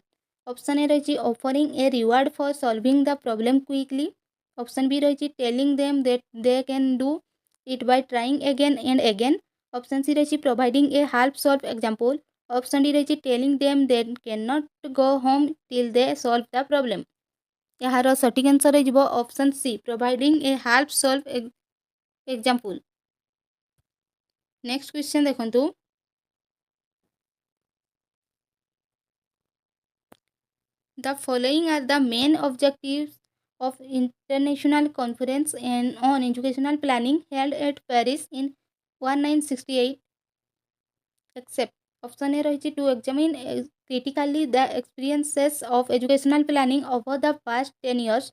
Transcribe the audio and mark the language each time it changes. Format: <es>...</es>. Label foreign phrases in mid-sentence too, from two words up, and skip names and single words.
<en>Option A ରହିଛି offering a reward for solving the problem quickly. Option B ରହିଛି telling them that they can do it by trying again and again. Option C ରହିଛି providing a half solved example. Option D ରହିଛି telling them they cannot go home till they solve the problem.</en> <or>ଏହାର ସଠିକ୍ ଆନ୍ସର୍ ରହିଯିବ</or> <en>option C providing a half solve example. next question ଦେଖନ୍ତୁ The following are the main objectives of International Conference on Educational Planning held at Paris in 1968 except option A ରହିଛି to examine critically the experiences of educational planning over the past 10 years.</en>